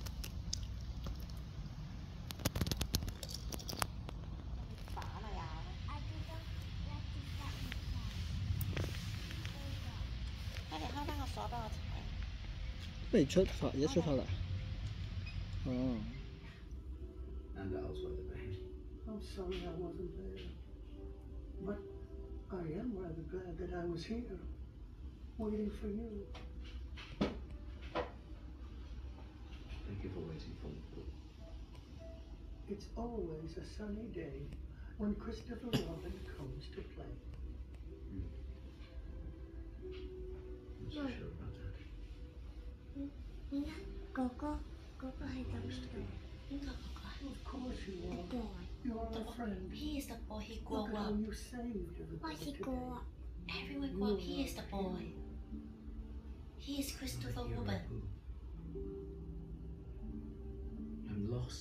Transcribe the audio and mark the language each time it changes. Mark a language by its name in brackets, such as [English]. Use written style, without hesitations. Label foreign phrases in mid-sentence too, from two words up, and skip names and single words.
[Cantonese] 開翻個鎖俾我睇。不如出發，而家出發啦。哦。 [English] And elsewhere the bank. I'm sorry I wasn't there. But I am rather glad that I was here, waiting for you. Thank you for waiting for me. It's always a sunny day when Christopher Robin comes to play. I'm so sure about that. [Cantonese] 哥哥係咁樣。 [English] Of course you are. Boy. You are a friend. He is the boy. He Look grew at how up. you saved everybody Why he today. grow up? Everyone grew up. He is the boy. He is Christopher You're Robin. I'm lost.